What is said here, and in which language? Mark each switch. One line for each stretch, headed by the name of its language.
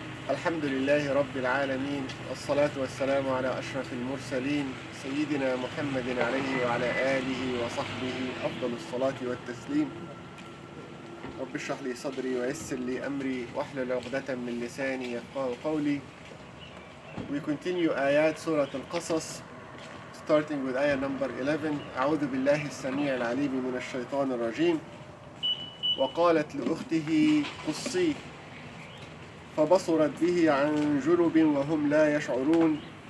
Arabic: الحمد لله رب العالمين، والصلاة والسلام على أشرف المرسلين سيدنا محمد عليه وعلى آله وصحبه أفضل الصلاة والتسليم. رب اشرح لي صدري ويسر لي أمري واحلل عقدة من لساني يفقهوا قولي.
English: We continue
Arabic: آيات سورة القصص,
English: starting with ayah number 11.
Arabic: أعوذ بالله السميع العليم من الشيطان الرجيم. وقالت لأخته قصيه فبصرت به عن جنب وهم لا يشعرون.